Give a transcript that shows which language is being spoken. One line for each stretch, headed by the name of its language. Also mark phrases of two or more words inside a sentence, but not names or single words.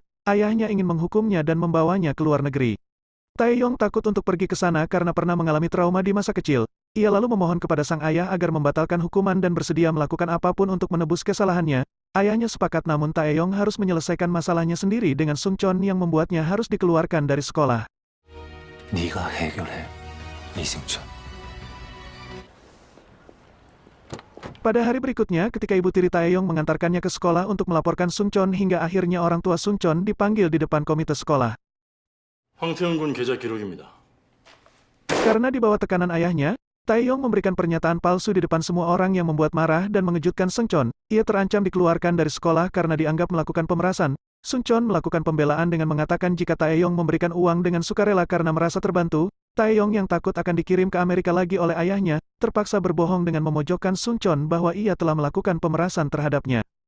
Indonesian: Ayahnya ingin menghukumnya dan membawanya ke luar negeri. Taeyong takut untuk pergi ke sana karena pernah mengalami trauma di masa kecil. Ia lalu memohon kepada sang ayah agar membatalkan hukuman dan bersedia melakukan apapun untuk menebus kesalahannya. Ayahnya sepakat, namun Taeyong harus menyelesaikan masalahnya sendiri dengan Seungcheon yang membuatnya harus dikeluarkan dari sekolah.
Korean: 네가 해결해, 이승천.
Indonesian: Pada hari berikutnya, ketika ibu tiri Taeyong mengantarkannya ke sekolah untuk melaporkan Seungcheon hingga akhirnya orang tua Seungcheon dipanggil di depan komite sekolah.
Korean: 황태영 군 계좌 기록입니다.
Indonesian: Karena di bawah tekanan ayahnya, Taeyong memberikan pernyataan palsu di depan semua orang yang membuat marah dan mengejutkan Seungcheon. Ia terancam dikeluarkan dari sekolah karena dianggap melakukan pemerasan. Seungcheon melakukan pembelaan dengan mengatakan jika Taeyong memberikan uang dengan sukarela karena merasa terbantu, Taeyong yang takut akan dikirim ke Amerika lagi oleh ayahnya, terpaksa berbohong dengan memojokkan Seungcheon bahwa ia telah melakukan pemerasan terhadapnya.